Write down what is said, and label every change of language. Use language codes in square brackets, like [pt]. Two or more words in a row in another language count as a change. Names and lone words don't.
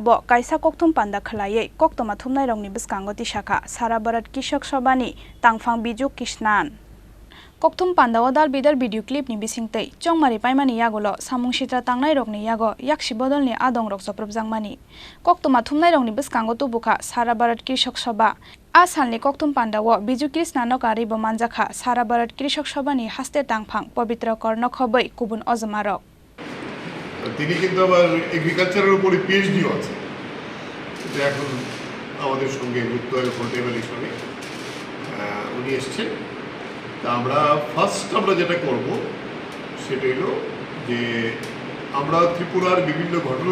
[trp] kaisa Kokthum panda khlaiye Koktoma thumnai rongni biskango Tisakha Sara Bharat Krishak Sabhani tangphang Vijoo Krishnan Kokthum Pandao Dalbidal [en] video clip [trp] ni bisingtei Chongmari paimani yagulo samung sitra tangnai rokni yago yaksi bodolni adongrok soprop jangmani Koktoma thumnai rongni biskango tubuka Sara Bharat Krishak Sabha Asalni Kokthum Pandao Vijoo Krishnan kari bomanjakha Sara Bharat Krishak Sabhani haste tangphang pavitra korno khobai kubun ozamarok [bn] তিনি কিন্তু আবার এগ্রিকালচারের উপরে পিএইচডিও আছে এটা এখন আমাদের সঙ্গে যুক্ত হয়ে পোর্টেবলের সঙ্গে উনি এসেছেন তা আমরা ফার্স্ট আমরা যেটা করব সেটা হলো যে আমরা ত্রিপুরার বিভিন্ন ঘটনা